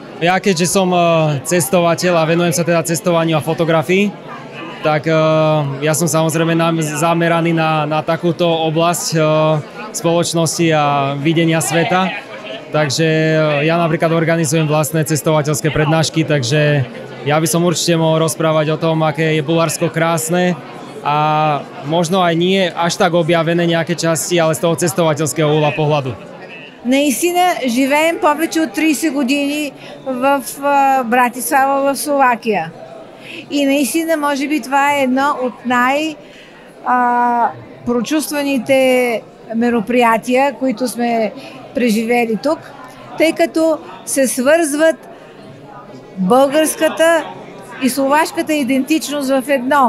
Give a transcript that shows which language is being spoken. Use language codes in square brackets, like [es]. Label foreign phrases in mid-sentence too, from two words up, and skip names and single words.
[sk] Ja keďže som cestovateľ a venujem sa teda cestovaniu a fotografii, tak ja som samozrejme zameraný na takúto oblasť spoločnosti a videnia sveta. Takže ja napríklad organizujem vlastné cestovateľské prednášky, takže ja by som určite mohol rozprávať o tom, aké je Bulharsko krásne a možno aj nie až tak objavené nejaké časti, ale z toho cestovateľského uhla pohľadu. [bg] Наистина живеем повече от 30 години в Братислава, в Словакия. И наистина, може би това е едно от най-прочувстваните мероприятия, които сме преживели тук, тъй като се свързват българската и словашката идентичност в едно.